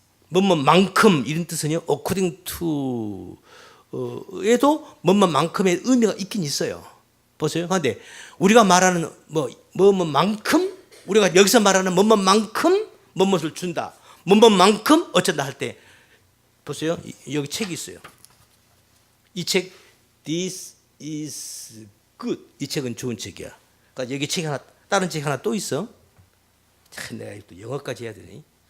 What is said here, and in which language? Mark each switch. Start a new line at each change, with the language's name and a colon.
Korean: 뭐뭐만큼 이런 뜻은요.
English: according to
Korean: 에도 뭐뭐만큼의 의미가 있긴 있어요. 보세요. 그런데 우리가 말하는 뭐뭐만큼 우리가 여기서 말하는 뭐뭐만큼 뭐뭇을 준다. 뭐뭐만큼 어쩐다 할 때 보세요. 여기 책이 있어요. 이 책
English: This is good.
Korean: 이 책은 좋은 책이야. 그러니까 여기 책 하나 다른 책 하나 또 있어. 참 내가 또 영어까지 해야 되니.